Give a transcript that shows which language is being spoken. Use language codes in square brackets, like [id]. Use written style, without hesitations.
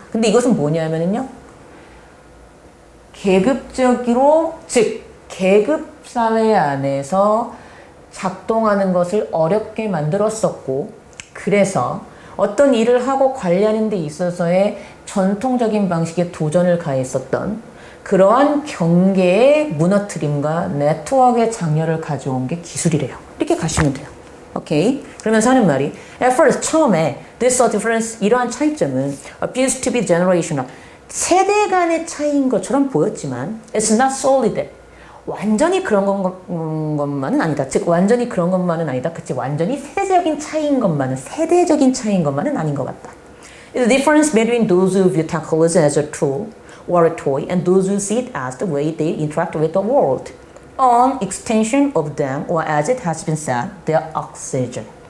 [ko] 근데 이것은 뭐냐면요, 계급적으로, 즉 계급 사회 안에서 작동하는 것을 어렵게 만들었었고, 그래서 어떤 일을 하고 관리하는 데 있어서의 전통적인 방식의 도전을 가했었던 그러한 경계의 무너뜨림과 네트워크의 장려를 가져온 게 기술이래요. 이렇게 가시면 돼요. 오케이? 그러면서 하는 말이 [en] at first, 처음에 this difference, [ko] 이러한 차이점은 [en] appears to be generational. [ko] 세대 간의 차이인 것처럼 보였지만 [en] it's not solid. [ko] 완전히 그런 것만은 아니다. 즉 완전히 그런 것만은 아니다. 그치? 완전히 세대적인 차이인 것만은 아닌 것 같다. [en] The difference between those who view technology as a tool or a toy and those who see it as the way they interact with the world. An extension of them, or as it has been said, their oxygen.